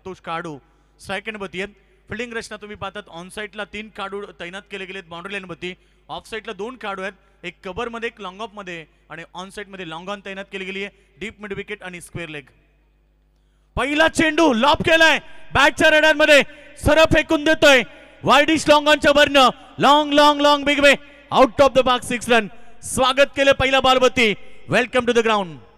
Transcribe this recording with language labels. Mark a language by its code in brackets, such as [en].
[mr] तोच खेळाडू स्ट्राईक एंडवरती आहे. फिल्डिंग रचना तुम्ही पाहतात. ऑन साईडला 3 खेळाडू तैनात केले गेलेत बाउंड्री लाईनवरती. ऑफ साईडला 2 खेळाडू आहेत, एक कव्हर मध्ये एक लॉंग ऑफ मध्ये आणि ऑन साईड मध्ये लॉंग ऑन तैनात केली गेली आहे. डीप मिड विकेट आणि स्क्वेअर लेग. पहिला चेंडू लॉब केलाय बॅटच्या रेडारमध्ये, सरळ फेकून देतोय वाईडिश लॉंग ऑनच्या वरनं. [en] Long long long big way out of the box 6 run. [mr] स्वागत केले पहिल्या बॉलवरती. [en] Welcome to the ground.